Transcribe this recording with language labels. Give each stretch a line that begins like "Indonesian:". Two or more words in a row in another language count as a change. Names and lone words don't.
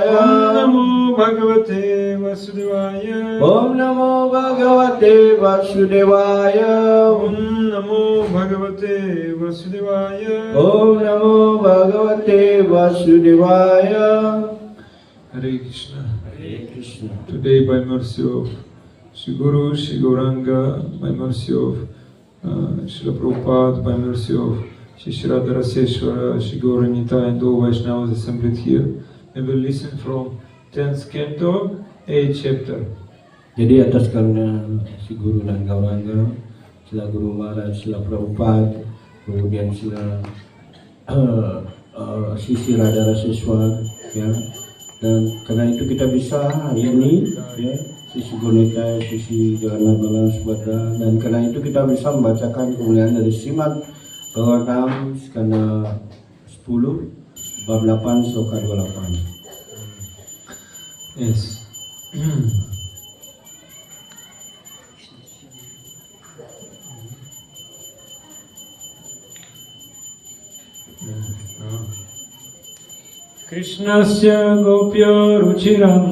Sanskrit: नमो भगवते वासुदेवाय ओम नमो भगवते वासुदेवाय ओम नमो भगवते वासुदेवाय ओम नमो भगवते वासुदेवाय। Hare Krishna.
English: Today, by mercy of Sri Guru, Sri Gauranga, by mercy of Srila Prabhupada, by mercy of Sri Radha Raseshwara, Sri Gauranita, and all Vaishnavas assembled here, we will listen from 10th canto, 8th chapter.
Indonesian: Jadi atas karunia Sri Guru dan Gauranga, Srila Guru Maharaj, Srila Prabhupada, kemudian Srila Sri Radha Raseshwara, ya. Dan karena itu kita bisa hari ini ya, sisi Gunita, sisi Jalan Balan Subhadra, dan karena itu kita bisa membacakan kemuliaan dari Srimad Bhagavatam skanda 10 bab 8 sloka 28. Yes.
Sanskrit: Krishnasya gopyo ruchiram